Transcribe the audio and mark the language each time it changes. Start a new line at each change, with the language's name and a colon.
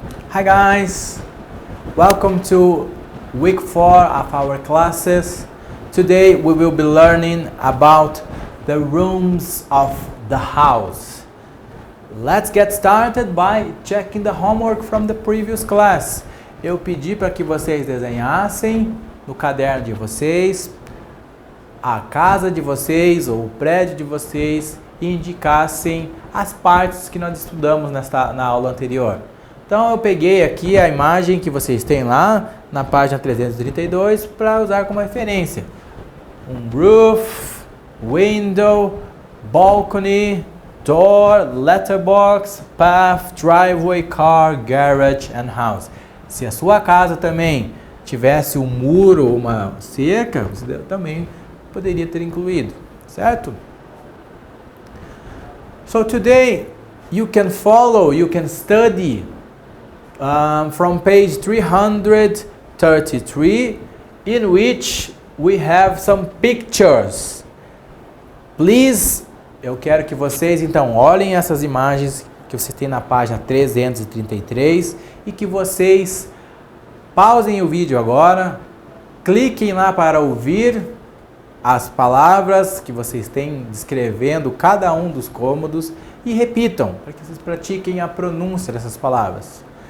English: Hi guys, welcome to week 4 of our classes. Today we will be learning about the rooms of the house. Let's get started by checking the homework from the previous class.
Portuguese: Eu pedi para que vocês desenhassem no caderno de vocês a casa de vocês ou o prédio de vocês e indicassem as partes que nós estudamos na aula anterior. Então eu peguei aqui a imagem que vocês têm lá na página 332 para usar como referência.
English: Um roof, window, balcony, door, letterbox, path, driveway, car, garage and house.
Portuguese: Se a sua casa também tivesse um muro, uma cerca, você também poderia ter incluído, certo?
English: So today you can follow, you can study from page 333, in which we have some pictures. Please,
Portuguese: eu quero que vocês então olhem essas imagens que você tem na página 333 e que vocês pausem o vídeo agora, cliquem lá para ouvir as palavras que vocês têm descrevendo cada um dos cômodos e repitam, para que vocês pratiquem a pronúncia dessas palavras.